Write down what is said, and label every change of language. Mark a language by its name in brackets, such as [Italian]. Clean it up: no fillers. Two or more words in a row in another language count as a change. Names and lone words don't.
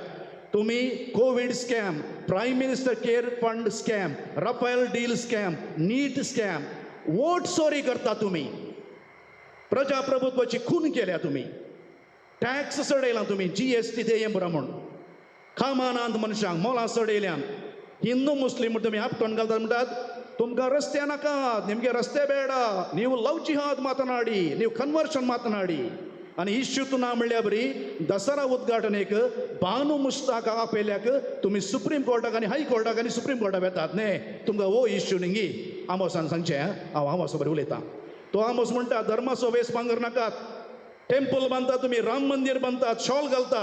[Konkani] तुम्ही [English] Covid scam, Prime Minister Care Fund scam, Rafale deal scam, NEET scam, [Konkani] वोट चोरी करता तुम्ही. प्रजाप्रभुत्वाची खून केल्या तुम्ही. टॅक्स सडयला तुम्ही. GST देय बरं म्हूण कामानांत मनशांक मोलां सडयल्यान. हिंदू मुस्लीम तुम्ही आपटोन घालतात. म्हणटात तुमकां रस्ते नाकात, निमगे रस्ते [Kannada] ಬೇಡ, ನೀವು [English] love jihad [Kannada] ಮಾತನಾಡಿ, ನೀವು ಕನ್ವರ್ಷನ್ ಮಾತನಾಡಿ. [Konkani] आणि इश्यूत ना म्हणल्या बरी दसरा उद्घाटनेक बानू मुश्ताक आपयल्याक तुम्ही सुप्रीम कोर्टाक आनी हाय कोर्टाक आनी सुप्रीम कोर्टाक येतात न्ही. तुमकां हो इश्यू निंगी आमोसान सांगचें. हांव आमोस बरें उलयतां. तो आमोस म्हणटा धर्माचो वेस भांगर नाकात. टेम्पल बांदतात तुम्ही, राम मंदिर बांदतात, शॉल घालतात.